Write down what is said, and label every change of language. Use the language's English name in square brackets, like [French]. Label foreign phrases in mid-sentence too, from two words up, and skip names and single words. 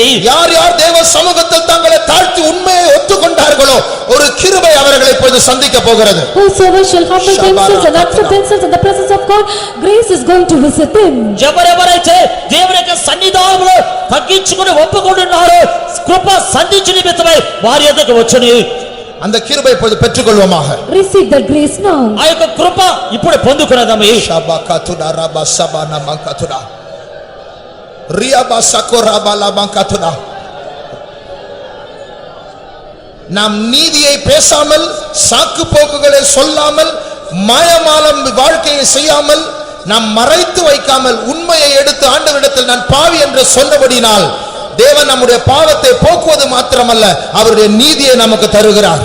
[Tamil] யார் யார் தேவ சமூகத்தில் தங்களை தாழ்த்தி உண்மையை ஒத்துக்கொண்டார்களோ ஒரு கிருபை அவர்களை இப்போது சந்திக்க போகிறது. [English] Whosoever shall humble themselves and accept themselves in the presence of God, grace is going to visit them. [Telugu] ఎవరెవరైతే దేవుని యొక్క సన్నిధానంలో తగ్గించుకుని ఒప్పుకుంటున్నారో కృప సంధించు నిమిత్తమై వారి యొద్దకు వచ్చును. [Tamil] அந்த கிருபை இப்போது பெற்றுக்கொள்வோமாக. [English] Receive that grace now. [Telugu] ఆ యొక్క కృప ఇప్పుడు పొందుకున్నదమే. షబకతుడా రబసబన మంకతుడా ரியபசகோரபல మంకతుడా. [Tamil] நாம் நீதியை பேசாமல், சாக்கு போக்குகளை சொல்லாமல், மாயமாலம் வாழ்க்கையை செய்யாமல், நாம் மறைத்து வைக்காமல் உண்மையை எடுத்து ஆண்டவரிடத்தில் நான் பாவி என்று சொன்னபடினால் தேவன் நம்முடைய பாவத்தை போக்குவது மாத்திரமல்ல, அவருடைய நீதியை நமக்கு தருகிறார்.